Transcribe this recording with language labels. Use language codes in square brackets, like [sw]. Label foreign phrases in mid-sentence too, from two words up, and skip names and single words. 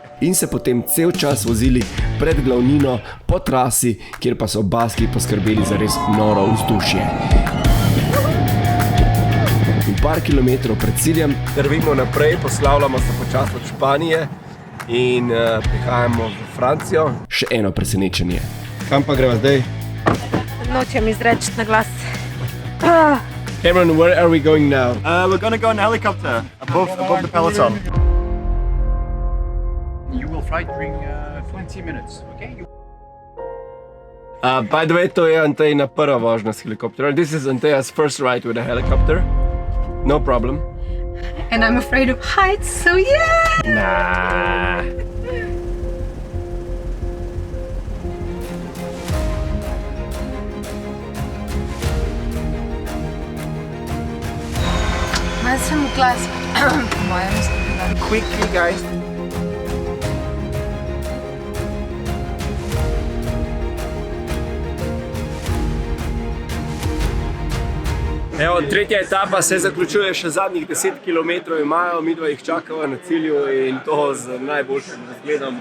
[sl] In se potem cel čas vozili pred glavnino po trasi, kjer pa so baski poskrbeli za res noro vzdušje. In par kilometrov pred ciljem drvimo naprej, poslavljamo se počasi od Španije in prihajamo v Francijo. še eno presenečenje. Kam pa greva zdaj? Nočem izreči na glas. [en] Cameron, where are we going now? We're gonna go in a helicopter above the peloton. You will fly during 20 minutes, okay? By the way, [sl] to je Antejina prva vožnja s helikopterom. [en] This is Anteja's first ride with a helicopter. No problem. And I'm afraid of heights, so yeah! Nah. [sl] Malo sem v glas. Po mojem mislim. [en] Quickly, guys. [sl] Evo, tretja etapa se zaključuje, še zadnjih 10 km imajo, midva jih čakava na cilju in to z najboljšim razgledom.